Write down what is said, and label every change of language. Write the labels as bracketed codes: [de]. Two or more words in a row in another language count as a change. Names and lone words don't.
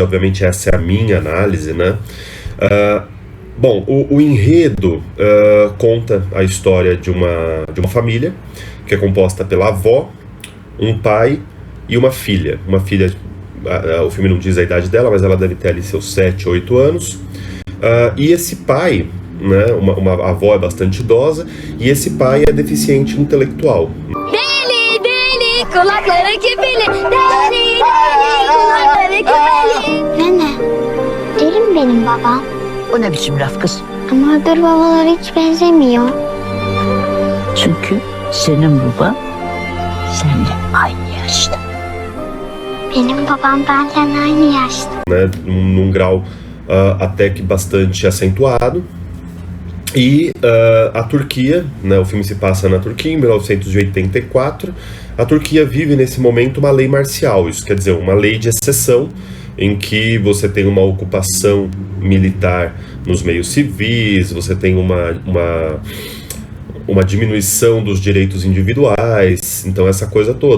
[pt] Obviamente essa é a minha análise, né? Bom, o enredo conta a história de uma família que é composta pela avó, um pai e uma filha. O filme não diz a idade dela, mas ela deve ter ali seus 7, 8 anos. E esse pai, né, uma avó é bastante idosa, e esse pai é deficiente intelectual. [tr] Deli deli kulakları küpeli, deli deli kulakları küpeli. Nene, deli mi benim babam? O ne biçim laf kız? Ama öbür babalara hiç benzemiyor. Çünkü senin baban seninle aynı yaşta. Benim babam benden aynı yaşta. [pt] Né, num grau até que bastante acentuado. E a Turquia, né, o filme se passa na Turquia em 1984. A Turquia vive nesse momento uma lei marcial, isso quer dizer, uma lei de exceção, em que você tem uma ocupação militar nos meios civis, você tem uma diminuição dos direitos individuais, então essa coisa toda.